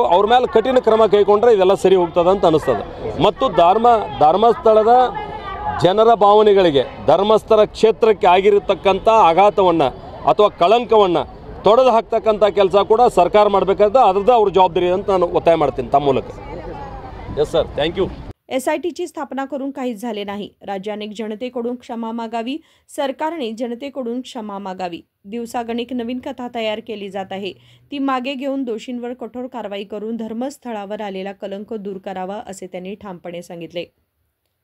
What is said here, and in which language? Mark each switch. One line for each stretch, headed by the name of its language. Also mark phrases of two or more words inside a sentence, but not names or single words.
Kannada: ಅವ್ರ ಮೇಲೆ ಕಠಿಣ ಕ್ರಮ ಕೈಗೊಂಡ್ರೆ ಇದೆಲ್ಲ ಸರಿ ಹೋಗ್ತದೆ ಅಂತ ಅನಿಸ್ತದೆ. ಮತ್ತು ಧರ್ಮಸ್ಥಳದ ಜನರ ಭಾವನೆಗಳಿಗೆ, ಧರ್ಮಸ್ಥಳ ಕ್ಷೇತ್ರಕ್ಕೆ ಆಗಿರತಕ್ಕಂಥ ಆಘಾತವನ್ನು ಅಥವಾ ಕಳಂಕವನ್ನು ತೊಡೆದು ಹಾಕ್ತಕ್ಕಂಥ ಕೆಲಸ ಕೂಡ ಸರ್ಕಾರ ಮಾಡಬೇಕಾದ್ರೆ ಅದ್ರದ್ದು ಅವ್ರ ಜವಾಬ್ದಾರಿ ಅಂತ ನಾನು ಒತ್ತಾಯ ಮಾಡ್ತೀನಿ तम ಮೂಲಕ.
English: Yes sir, thank you.
Marathi: SITची स्थापना करून काहीच झाले नाही. राज्याने जनतेकडून क्षमा मागावी, सरकारने जनतेकडून क्षमा मागावी. दिवसागणिक नवीन कथा तयार केली जात आहे. ती मागे घेऊन दोषींवर कठोर कारवाई करून धर्मस्थळावर आलेला कलंक दूर करावा असे त्यांनी ठामपणे सांगितले.